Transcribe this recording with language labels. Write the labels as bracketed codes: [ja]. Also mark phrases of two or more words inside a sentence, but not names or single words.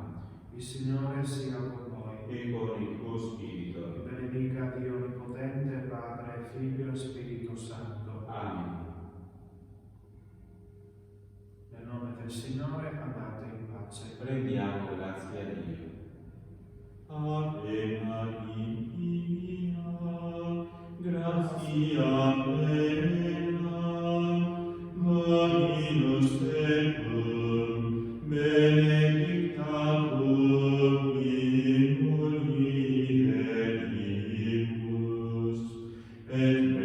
[it] Il Signore sia con voi. E con il tuo spirito. Benedica Dio Onnipotente, Padre, Figlio e Spirito Santo. Amen. Nel nome del Signore andate in pace. Rendiamo grazie a Dio. [la] Ave Maria, grazia plena, Dominus tecum, benedicta tu in mulieribus, et